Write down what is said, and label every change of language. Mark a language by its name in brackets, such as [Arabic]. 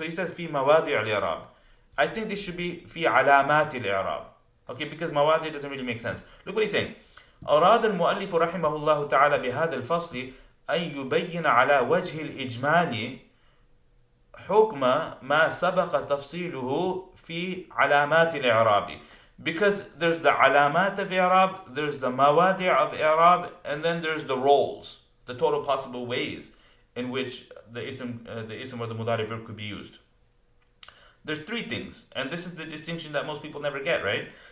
[English] So he says fi mawadi' al-i'rab. I think this should be fi alamat al-i'rab. Okay, because mawadi' doesn't really make sense. Look what he's saying. [Arabic] أراد المؤلف رحمه الله تعالى بهذا الفصل أن يبين على وجه الإجمال حكم ما سبق تفصيله في علامات الإعراب. [English] Because there's the alamat of i'rab, there's the mawadi' of i'rab, and then there's the roles, the total possible ways in which the ism or the mudari verb could be used. There's three things, and this is the distinction that most people never get, right?